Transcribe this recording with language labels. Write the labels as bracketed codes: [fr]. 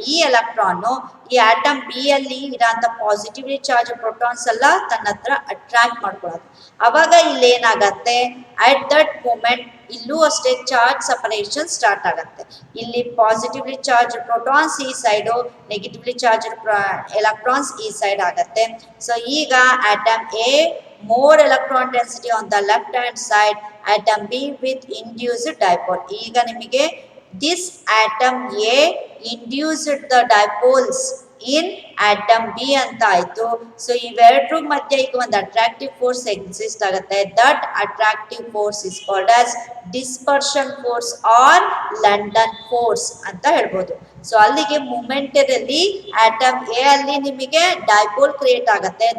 [kn] ಈ ಎಲೆಕ್ಟ್ರಾನ್ ಈ atom B ಅಲ್ಲಿ ಇರೋಂಥ ಪಾಸಿಟಿವ್ಲಿ ಚಾರ್ಜ್ ಪ್ರೋಟಾನ್ಸ್ ಎಲ್ಲ ತನ್ನ ಹತ್ರ ಅಟ್ರಾಕ್ಟ್ ಮಾಡ್ಕೊಳತ್ತೆ. ಅವಾಗ ಇಲ್ಲಿ ಏನಾಗತ್ತೆ, ಅಟ್ ದಟ್ ಮೂಮೆಂಟ್ ಇಲ್ಲೂ ಅಷ್ಟೇ ಚಾರ್ಜ್ ಸಪರೇಷನ್ ಸ್ಟಾರ್ಟ್ ಆಗತ್ತೆ. ಇಲ್ಲಿ ಪಾಸಿಟಿವ್ಲಿ ಚಾರ್ಜ್ ಪ್ರೋಟಾನ್ಸ್ ಈ ಸೈಡು, ನೆಗೆಟಿವ್ಲಿ ಚಾರ್ಜ್ ಎಲೆಕ್ಟ್ರಾನ್ಸ್ ಈ ಸೈಡ್ ಆಗತ್ತೆ. [en] so [kn] ಈಗ [en] Atom A more electron density on the left hand side, atom B with induced dipole. [kn] ಈಗ ನಿಮಗೆ [en] this atom A induced the dipoles in atom B [kn] ಅಂತ ಆಯ್ತು. So ಇವೆರಡರ ಮಧ್ಯೆ ಈಗ ಒಂದು ಅಟ್ರಾಕ್ಟಿವ್ ಫೋರ್ಸ್ ಎಕ್ಸಿಸ್ಟ್ ಆಗುತ್ತೆ. [en] that attractive force is called as dispersion force or London force [kn] ಅಂತ ಹೇಳ್ಬೋದು. ಸೊ ಅಲ್ಲಿಗೆ ಮೂಮೆಂಟರಲ್ಲಿ ಆಟಮ್ ಎ ಅಲ್ಲಿ ನಿಮಗೆ ಡೈಪೋಲ್ ಕ್ರಿಯೇಟ್ ಆಗುತ್ತೆ.